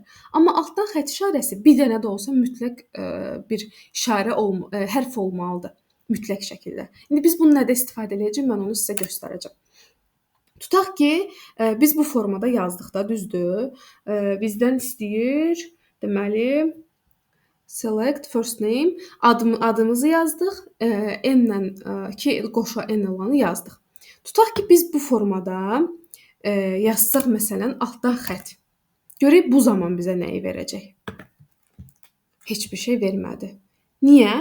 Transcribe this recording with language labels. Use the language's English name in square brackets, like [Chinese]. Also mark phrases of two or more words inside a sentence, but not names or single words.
[Azerbaijani] Amma altdan xətt işarəsi bir dənə də olsa mütləq bir işarə hərf olmalıdır, mütləq şəkildə. İndi biz bunu nədə istifadə edəcəyik? Mən onu sizə göstərəcəm. Tutaq ki, biz bu formada yazdıq da, düzdür? Bizdən istəyir, deməli, [English] select first name, [Azerbaijani] adımızı yazdıq, n-lə ki, qoşa n olanı yazdıq. Tutaq ki, biz bu formada yazsaq məsələn altdan xətt. Görək bu zaman bizə nəyi verəcək? Heç bir şey vermədi. Niyə?